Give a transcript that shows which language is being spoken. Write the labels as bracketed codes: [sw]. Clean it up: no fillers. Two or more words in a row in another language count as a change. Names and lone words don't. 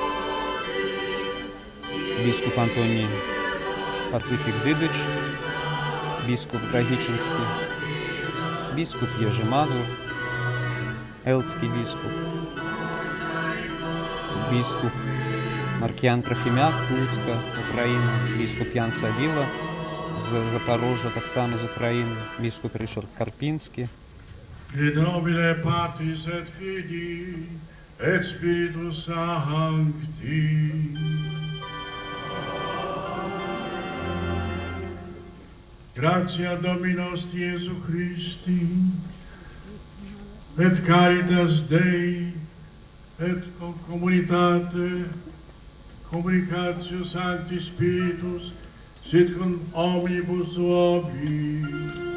[be] біскуп Антоній Пацыфік Дыдыч, біскуп Драгічынскі, біскуп Ежы Мазур, элцкі біскуп, біскуп Маркіян Трафімяк з Луцка, Украіна, біскуп Ян Савіла з Запорожжя, таксама з Украіны, біскуп Рышард Карпінскі. [la] In nomine Patris et Filii et Spiritus Sancti. Gratia Domini nostri Iesu Christi, et caritas Dei, et communitate communicatio Sancti Spiritus, sit con omnibus vobis.